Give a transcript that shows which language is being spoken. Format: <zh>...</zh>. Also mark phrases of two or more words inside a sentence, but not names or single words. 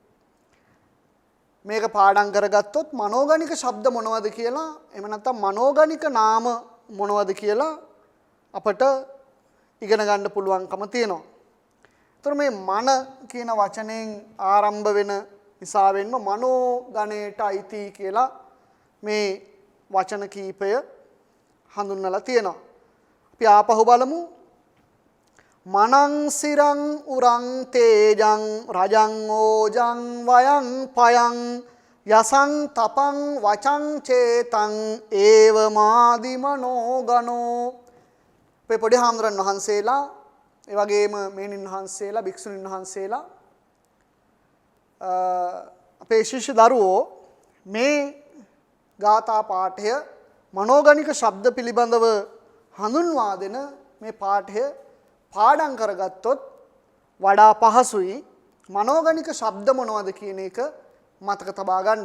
<si>මේක පාඩම් කරගත්තොත් මනෝගණික ශබ්ද මොනවද කියලා එහෙම නැත්නම් මනෝගණික නාම මොනවද කියලා අපට ඉගෙන ගන්න පුළුවන්කම තියෙනවා. ඒතර මේ මන කියන වචනයෙන් ආරම්භ වෙන නිසාවෙන්ම මනෝගණයට අයිති කියලා මේ වචන කීපය හඳුන්වලා තියෙනවා. අපි ආපහු බලමු.</si> <pi>මනං සිරං උරං තේජං රජං ඕජං වයං පයං යසං තපං වචං චේතං ඒව මාදි මනෝගනෝ.</pi> <si>අපේ පොඩි හාමුදුරන් වහන්සේලා ඒ වගේම මේනින් වහන්සේලා භික්ෂුණීන් වහන්සේලා අපේ ශිෂ්‍ය දරුවෝ මේ ගාථා පාඨය මනෝගණික ශබ්ද පිළිබඳව හඳුන්වා දෙන මේ පාඨය පාඩම් කරගත්තොත් වඩා පහසුයි මනෝගණික ශබ්ද මොනවද කියන එක මතක තබා ගන්න.</si>